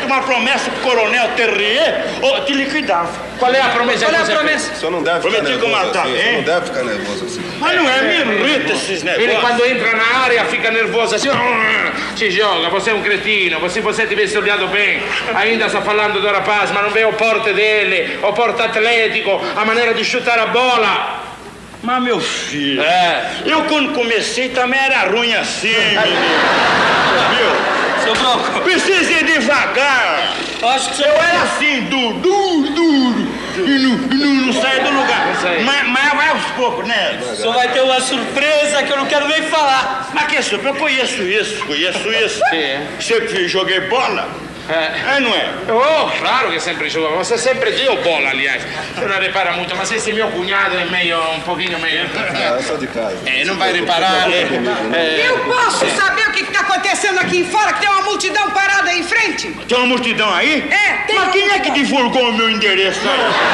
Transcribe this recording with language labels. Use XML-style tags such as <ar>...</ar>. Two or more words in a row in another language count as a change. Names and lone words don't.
<pt>promessa pro Coronel Terrier, te liquidava. Qual é a promessa? Qual é a promessa? O senhor não deve ficar Prometi que eu nervoso matava, assim. O senhor hein? não deve ficar nervoso assim. Mas não é, me irrita esses negócios. Ele quando entra na área fica nervoso assim, se joga, você é um cretino, se você tivesse olhado bem, ainda sta falando do rapaz,</pt> <it>ma non</it> <pt>vê o porte dele, o porte atletico, a maneira de chutar a bola. Mas, meu filho, eu quando comecei também era ruim assim, menino. Viu? Seu Bronco. Precisa ir devagar. Acho que Eu era assim, duro. E não saia do lugar. Mas vai aos poucos, né? o senhor vai ter uma surpresa que eu não quero nem falar. Mas que surpresa? Eu conheço isso. Sim. Sempre joguei bola. É, não é?</pt> <it>Oh, claro che sempre gioca,</it> <pt>você sempre deu bola, aliás. Você não repara muito, mas esse meu cunhado é meio, um pouquinho meio... Eu sou de casa. não vai reparar, Eu posso saber o que está acontecendo aqui fora, que tem uma multidão parada aí em frente? Tem uma multidão aí? Tem Mas uma quem é que multidão. divulgou o meu endereço aí?</pt>